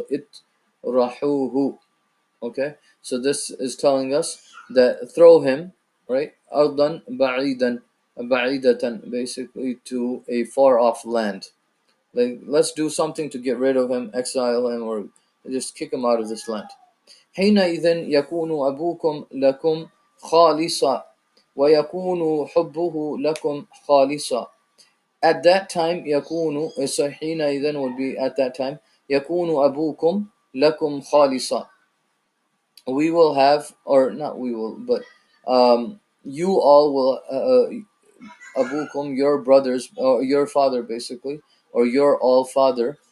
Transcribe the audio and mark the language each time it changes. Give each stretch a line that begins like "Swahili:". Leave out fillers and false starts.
English: So it rahuhu. Okay, so this is telling us that throw him, right?
Arabic: Ardan ba'idan, ba'idatan,
English: basically to a far off land. Like, let's do something to get rid of him, exile him, or just kick him out of this land.
Arabic: حينئذ يكون أبوكم لكم خالصا ويكون حبه لكم خالصا.
English: At that time يكون, so حينئذ would be at that time,
Arabic: يكون أبوكم لكم خالصا.
English: We will have, or not we will, but you all will, abukum, your brothers, or your father, basically, or your all father.